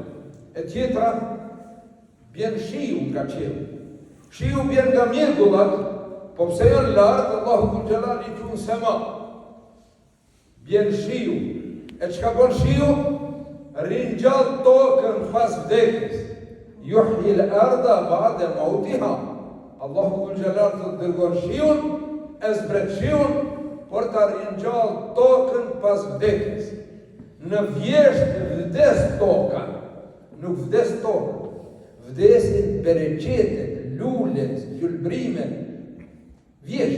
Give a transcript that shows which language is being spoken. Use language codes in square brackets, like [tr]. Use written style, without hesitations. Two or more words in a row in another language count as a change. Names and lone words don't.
[sq] E tjetra, bjen shiu nga qielli. Shiu bjen nga mjegullat, po pse janë lartë, Allahu dhul Jalal i qunë sema. Bjen shiu. E çka bën shiu? Ringjall tokën pas vdekjes. [ar] Yuhyi al-arda ba'da mautiha. [sq] Allahu dhul Jalal të dërgon shiun, e zbret shiun, por të ringjall tokën pas vdekjes. Në vjesht vdes toka, nuk vdes toka. Vdesin bereqetet, lulet, gjulbrimet, vjesht.